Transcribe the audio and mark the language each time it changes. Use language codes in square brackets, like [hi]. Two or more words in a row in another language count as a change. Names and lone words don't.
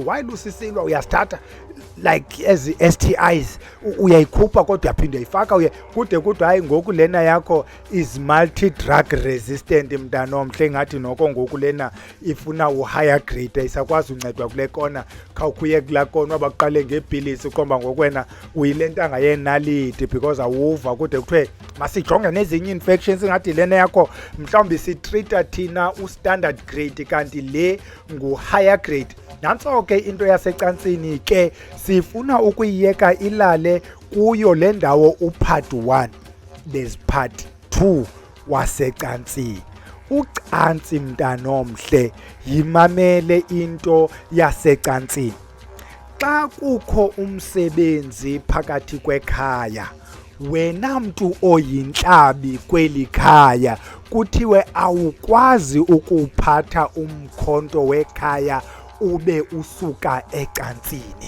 [xh] While usisilwa uyasithatha like ezi STIs uyayikhupha kodwa yaphinde yifaka kude kude hayi ngoku lena yakho [en] is multi drug resistant [xh] mntanomhle, ngathi noko ngoku lena ifuna u-higher grade isakwazi uncedwa kule kona, khawukhuye kulaa kona abaqale ngeepilisi ukomba ngokwena uyile ntanga yenaliti because awuva kude kuthiwe masijonge nezinye infections ngathi lena yakho mhlawumbi sitrita thina u-standard grade kanti le ngu-higher grade. Nantso ke into yasecansini ke sifuna ukuyiyeka ilale kuyo le ndawo upart 1, [en] there's part 2 [xh] wasecansini. Ucansi mntanomhle yimamele into yasecansini. Xa kukho umsebenzi phakathi kwekhaya, wena mntu oyintlabi kweli khaya, kuthiwe awukwazi ukuphatha umkhonto wekhaya ube usuka ecansini.